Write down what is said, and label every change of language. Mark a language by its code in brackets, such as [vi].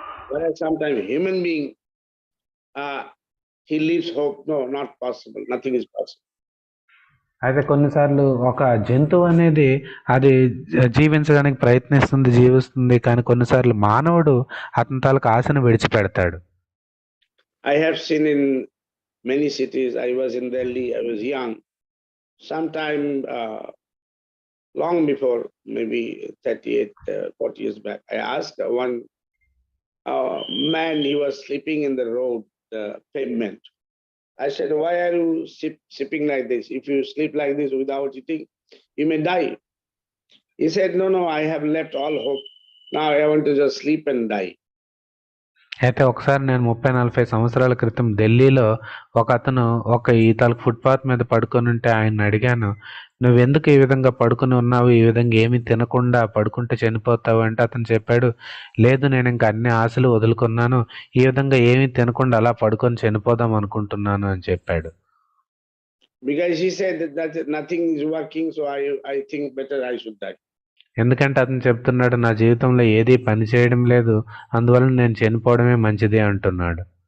[en] Whereas sometimes human being, he leaves hope. No, not possible. Nothing is possible. [te] అయితే కొన్నిసార్లు ఒక జంతువు అనేది అది జీవించడానికి ప్రయత్నిస్తుంది, జీవిస్తుంది. కానీ కొన్నిసార్లు మానవుడు అతని తాలూకు ఆశను విడిచిపెడతాడు. [en] I have seen in many cities. I was in Delhi. I was young. Sometime long before, maybe 38, 40 years back, I asked one man. He was sleeping in the road, the pavement. I said, why are you sleeping like this? If you sleep like this without eating, you may die. He said, no, I have left all hope. Now I want to just sleep and die. [te] అయితే ఒకసారి నేను 30-40 సంవత్సరాల క్రితం ఢిల్లీలో ఒక అతను ఈ తాలూకు ఫుట్పాత్ మీద పడుకొని ఉంటే ఆయన్ని అడిగాను, నువ్వెందుకు ఈ విధంగా పడుకొని ఉన్నావు, ఈ విధంగా ఏమీ తినకుండా పడుకుంటే చనిపోతావు అంటే అతను చెప్పాడు, లేదు నేను ఇంకా అన్ని ఆశలు వదులుకున్నాను, ఈ విధంగా ఏమీ తినకుండా అలా పడుకొని చనిపోదాం అనుకుంటున్నాను అని చెప్పాడు. [en] Because he said that nothing is working, so I think better I should die. [te] ఎందుకంటే అతను చెప్తున్నాడు, నా జీవితంలో ఏదీ పని చేయడం లేదు, అందువల్ల నేను చనిపోవడమే మంచిది అంటున్నాడు.